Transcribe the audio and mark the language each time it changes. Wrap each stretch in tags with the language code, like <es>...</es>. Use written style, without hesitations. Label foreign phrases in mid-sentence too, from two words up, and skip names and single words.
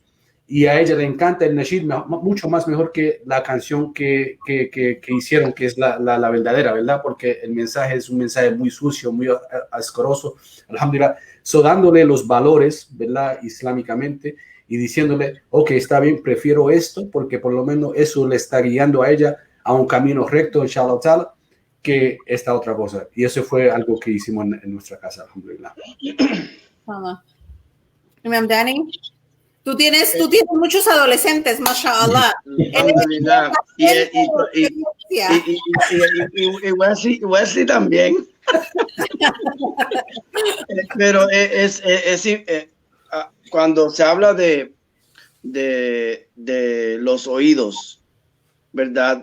<es>Y a ella le encanta el nasheed mucho más mejor que la canción que hicieron, que es la verdadera, ¿verdad? Porque el mensaje es un mensaje muy sucio, muy asqueroso, alhamdulillah. Dándole los valores, ¿verdad? Islámicamente, y diciéndole, ok, está bien, prefiero esto, porque por lo menos eso le está guiando a ella a un camino recto,</es> <ar>إن شاء الله تعالى,</ar> <es>que esta otra cosa. Y eso fue algo que hicimos en nuestra casa, alhamdulillah. Imam Dani, tú tienes muchos adolescentes, mashallah. Alhamdulillah. Y Wesley también. Pero cuando se habla de los oídos, ¿verdad?</es>